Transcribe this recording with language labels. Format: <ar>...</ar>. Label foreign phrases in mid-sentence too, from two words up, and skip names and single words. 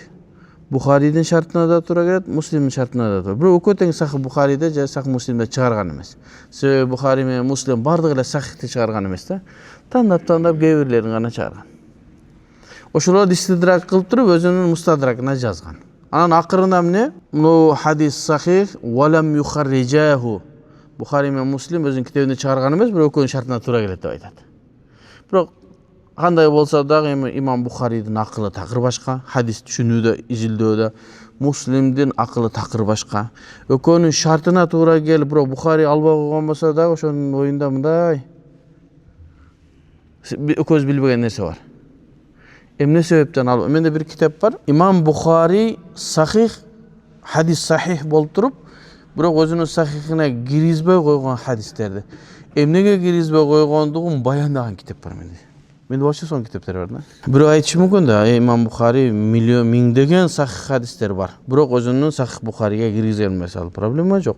<ky>Бухаридин шартына да туура келет, Муслимдин шартына да туура. Бирок экөө тең сахих Бухариде же сахих Муслимде чыгарган эмес. Себеби Бухари менен Муслим бардыгы эле сахихти чыгарган эмес да. Тандап кээ бирлерин гана чыгарган. Ошолорду истидрак кылып туруп өзүнүн Мустадракына жазган. Анан акырында эмне? Мынау хадис</ky> <ar>صحيح ولم يخرجاه.</ar> <ky>Бухари менен Муслим өзүнүн китебинде чыгарган эмес, бирок экөөнүн шартына туура келет деп айтат. Бирок кандай болсо дагы Имам Бухаридин акылы такыр башка, хадис түшүнүүдө, изилдөөдө, Муслимдин акылы такыр башка. Экөөнүн шартына туура келип, бирок Бухари албай койгон болсо дагы ошонун оюнда мындай экөөбүз билбеген нерсе бар. Эмне себептен ал? Менде бир китеп бар. Имам Бухари сахих, хадис сахих болуп туруп, бирок өзүнүн сахихине киргизбей койгон хадистерди. Эмнеге киргизбей койгондугун баяндаган китеп бар менде. Менде башка сонун китептер бар да. Бирок айтышы мүмкүн да, Имам Бухари миңдеген сахих хадистер бар. Бирок өзүнүн сахих Бухариге киргизген эмес, ал проблема жок.</ky>